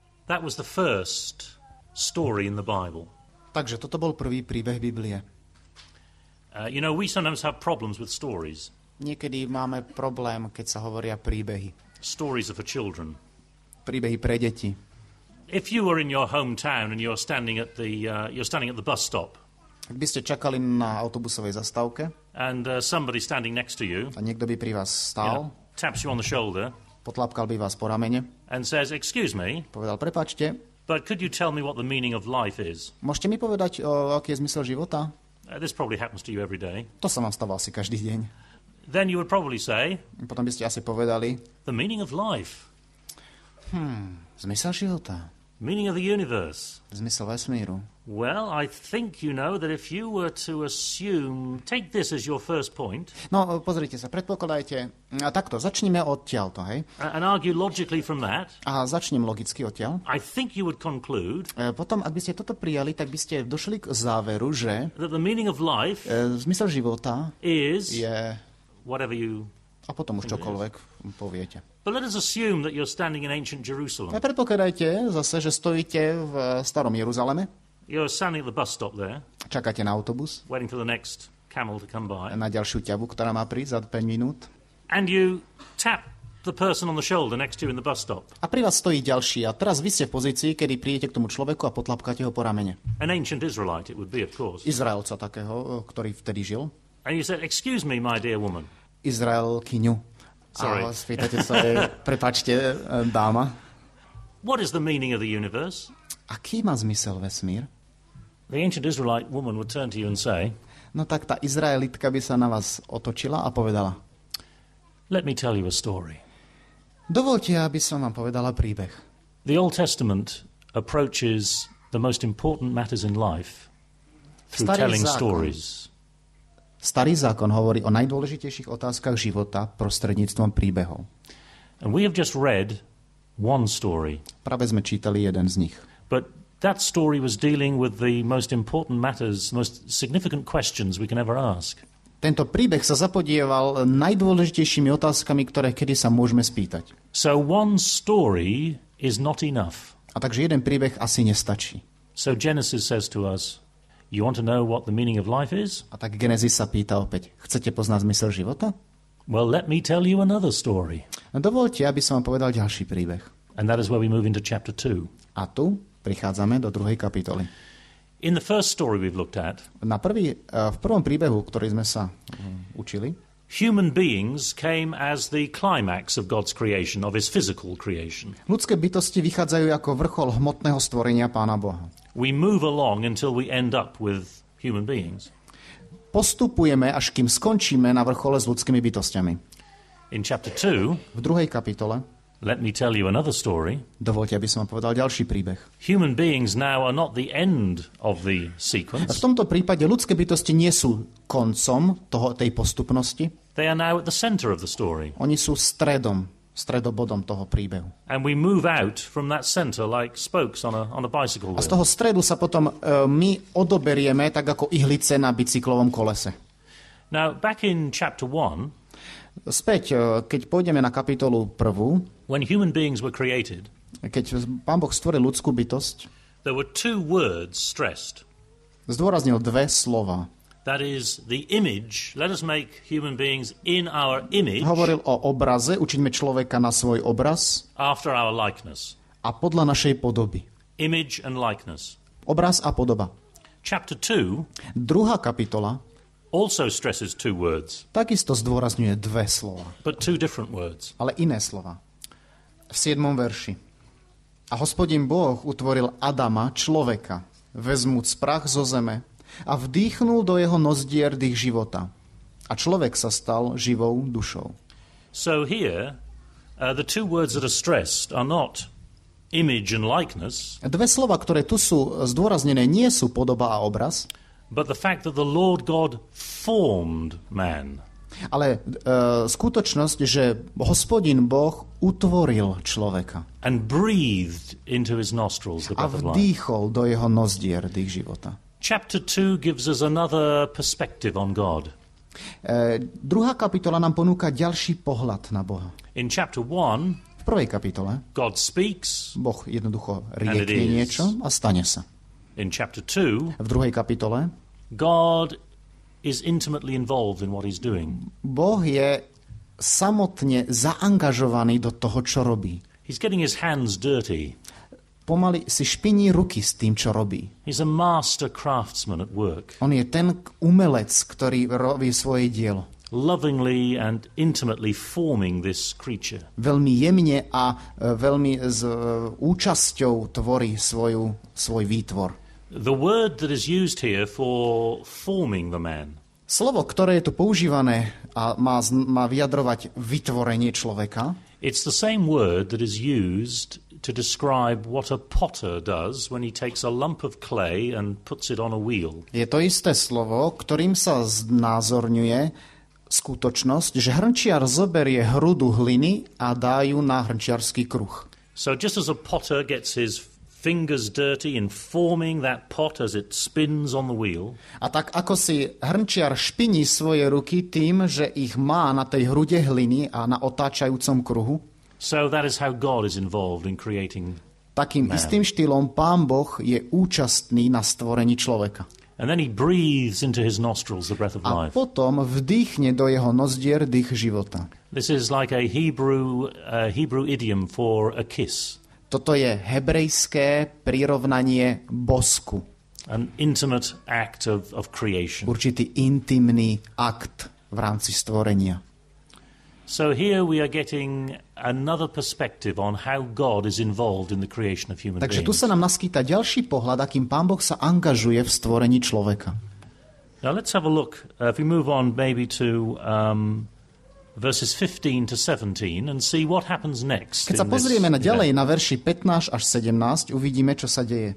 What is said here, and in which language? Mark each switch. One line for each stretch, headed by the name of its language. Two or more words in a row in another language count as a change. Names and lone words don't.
English: That was the first story in the Bible.
Slovak: Takže toto bol prvý príbeh Biblie.
English: We sometimes have problems with stories.
Slovak: Niekedy máme problém, keď sa hovoria príbehy.
English: Stories are for children.
Slovak: Príbehy pre deti.
English: If you were in your hometown and you're standing at the bus stop.
Slovak: Ak by ste čakali na autobusovej zastávke
English: and somebody standing next to you
Slovak: a niekto by pri vás stál,
English: taps you on the shoulder,
Slovak: potlapkal by vás po ramene
English: and says, "Excuse me,
Slovak: povedal, prepáčte,
English: but could you tell me what the meaning of life is?"
Slovak: Môžete mi povedať, aký je zmysel života?
English: This probably happens to you every day.
Slovak: To sa vám stáva asi každý deň.
English: Then you would probably say,
Slovak: potom by ste asi povedali,
English: the meaning of life.
Slovak: Zmysel života.
English: Meaning of the universe.
Slovak: Zmysel vesmíru.
English: Well, I think you know that if you were to assume, take this as your first point.
Slovak: No, pozrite sa, predpokladajte, takto, začneme odtiaľto, hej?
English: And argue logically from that.
Slovak: A začnem logicky odtiaľ.
English: I think you would conclude.
Slovak: Potom, ak by ste toto prijali, tak by ste došli k záveru, že
English: that the meaning of life
Slovak: zmysel života je
English: whatever you.
Slovak: A potom už čokoľvek poviete.
English: But let us assume that you're standing in ancient Jerusalem.
Slovak: A predpokladajte zase, že stojíte v starom Jeruzaleme.
English: You're standing at the bus stop there.
Slovak: Čakáte na autobus.
English: Waiting for the next camel to come by.
Slovak: Na ďalšiu ťavu, ktorá má prísť za 5 minút.
English: And you tap the person on the shoulder next to you in the bus stop.
Slovak: A pri vás stojí ďalší. A teraz vy ste v pozícii, kedy prídete k tomu človeku a potlapkáte ho po ramene.
English: An ancient Israelite it would be, of course.
Slovak: Izraelca takého, ktorý vtedy žil.
English: And you said, "Excuse me, my dear woman."
Slovak: Izraelkyňu.
English: Sorry.
Slovak: A spýtate sa, prepáčte, dáma.
English: What is the meaning of the universe?
Slovak: Aký má zmysel vesmír?
English: The ancient Israelite woman would turn to you and say,
Slovak: no tak tá Izraelitka by sa na vás otočila a povedala,
English: let me tell you a story.
Slovak: Dovoľte, aby som vám povedala príbeh.
English: The Old Testament approaches the most important matters in life through telling stories.
Slovak: Starý zákon hovorí o najdôležitejších otázkach života prostredníctvom príbehov.
English: And we have just read one story.
Slovak: Práve sme čítali jeden z nich.
English: But that story was dealing with the most important matters, most significant questions we can ever ask.
Slovak: Tento príbeh sa zapodieval najdôležitejšími otázkami, ktoré kedy sa môžeme spýtať.
English: So one story is not enough.
Slovak: A takže jeden príbeh asi nestačí.
English: So Genesis says to us, you want to know what the meaning of life is?
Slovak: A tak Genesis sa pýta opäť, chcete poznať zmysel života?
English: Well, let me tell you another story.
Slovak: No dovoľte, aby som vám povedal ďalší príbeh.
English: And that is where we move into chapter 2.
Slovak: A tu prichádzame do 2. kapitoly.
English: In the first story we've looked at,
Slovak: v prvom príbehu, ktorý sme sa učili,
English: human beings came as the climax of God's creation, of his physical creation.
Slovak: Ľudské bytosti vychádzajú ako vrchol hmotného stvorenia Pána Boha.
English: We move along until we end up with human beings.
Slovak: Postupujeme, až kým skončíme na vrchole s ľudskými bytostiami.
English: In chapter 2,
Slovak: v 2. kapitole,
English: let me tell you another story.
Slovak: Dovoľte, aby som vám povedal ďalší príbeh.
English: Human beings now are not the end of the sequence.
Slovak: V tomto prípade ľudské bytosti nie sú koncom tej postupnosti.
English: They are now at the center of the story.
Slovak: Oni sú stredobodom toho príbehu.
English: And we move out from that center like spokes on a bicycle wheel.
Slovak: A z toho stredu sa potom my odoberieme tak ako ihlice na bicyklovom kolese.
English: Now, back in chapter 1,
Slovak: späť, keď pôjdeme na kapitolu 1,
English: when human beings were created,
Slovak: keď Pán Boh stvoril ľudskú bytosť,
English: there were 2 words stressed.
Slovak: Zdôraznil 2 slova.
English: That is the image. Let us make human beings in our image.
Slovak: Hovoril o obraze, učiňme človeka na svoj obraz.
English: After our likeness.
Slovak: A podľa našej podoby.
English: Image and likeness.
Slovak: Obraz a podoba.
English: Chapter 2,
Slovak: 2. kapitola,
English: also stresses 2 words.
Slovak: Takisto zdôrazňuje 2 slova.
English: But 2 different words.
Slovak: Ale iné slova. V 7. verši. A Hospodin Boh utvoril Adama, človeka, vezmúc prach zo zeme, a vdýchnul do jeho nozdier dých života. A človek sa stal živou dušou.
English: So here, the 2 words that are stressed are not image and likeness.
Slovak: 2 slova, ktoré tu sú zdôraznené, nie sú podoba a obraz,
English: but the fact that the Lord God formed man.
Slovak: Ale skutočnosť, že Hospodin Boh utvoril človeka.
English: And breathed into his nostrils the
Slovak: A
English: breath of life.
Slovak: vdýchol do jeho nozdier dých života.
English: Chapter 2 gives us another perspective on God.
Slovak: 2. kapitola nám ponúka ďalší pohľad na Boha.
English: In chapter 1,
Slovak: V V prvej kapitole
English: God speaks.
Slovak: Boh jednoducho riekne niečo a stane sa.
English: In chapter 2,
Slovak: v druhej kapitole
English: God is intimately involved in what he's doing.
Slovak: Boh je samotne zaangažovaný do toho, čo robí.
English: He's getting his hands dirty.
Slovak: Pomaly si špiní ruky s tým, čo robí.
English: He's a master craftsman at work.
Slovak: On je ten umelec, ktorý robí svoje dielo.
English: Lovingly and intimately forming this creature.
Slovak: Veľmi jemne a veľmi s účasťou tvorí svoj výtvor.
English: The word that is used here for forming the man.
Slovak: Slovo, ktoré je tu používané a má vyjadrovať vytvorenie človeka,
English: it's the same word that is used to describe what a potter does when he takes a lump of clay and puts it on a wheel.
Slovak: Je to isté slovo, ktorým sa znázorňuje skutočnosť, že hrnčiar zoberie hrudu hliny a dá ju na hrnčiarsky kruh.
English: So just as a potter gets his fingers dirty in forming that pot as it spins on the wheel.
Slovak: A tak ako si hrnčiar špiní svoje ruky tým, že ich má na tej hrude hliny a na otáčajúcom kruhu,
English: so that is how God is involved in creating
Slovak: takým
English: man.
Slovak: Istým štýlom Pán Boh je účastný na stvorení človeka.
English: And then he breathes into his nostrils the breath of
Slovak: A
English: life.
Slovak: potom vdýchne do jeho nozdier dých života.
English: This is like a Hebrew idiom for a kiss.
Slovak: Toto je hebrejské prirovnanie bosku.
English: An intimate act of creation.
Slovak: Určitý intimný akt v rámci stvorenia.
English: So here we are getting another perspective on how God is involved in the creation of human
Slovak: Takže
English: beings.
Slovak: tu sa nám naskýta ďalší pohľad, akým Pán Boh sa angažuje v stvorení človeka.
English: Now let's have a look, if we move on maybe to verses 15 to 17 and see what happens next.
Slovak: Keď sa pozrieme ďalej na verši 15 až 17, uvidíme, čo sa deje.